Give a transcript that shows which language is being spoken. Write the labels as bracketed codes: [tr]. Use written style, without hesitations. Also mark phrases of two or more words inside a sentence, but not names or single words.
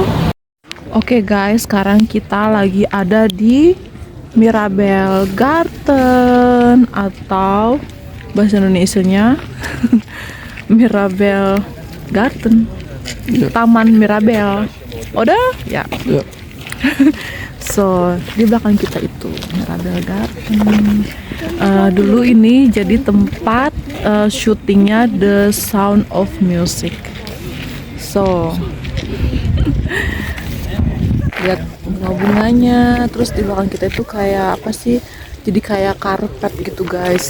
[id] Oke guys, sekarang kita lagi ada di Mirabel Garden atau bahasa Indonesianya Mirabel Garden, Taman Mirabel. Udah? Ya. Ja. So, di belakang kita itu Mirabel Garden. Dulu ini jadi tempat syutingnya The Sound of Music. So, lihat bunga-bunganya. Terus di belakang kita itu kayak apa sih? Jadi kayak karpet gitu guys.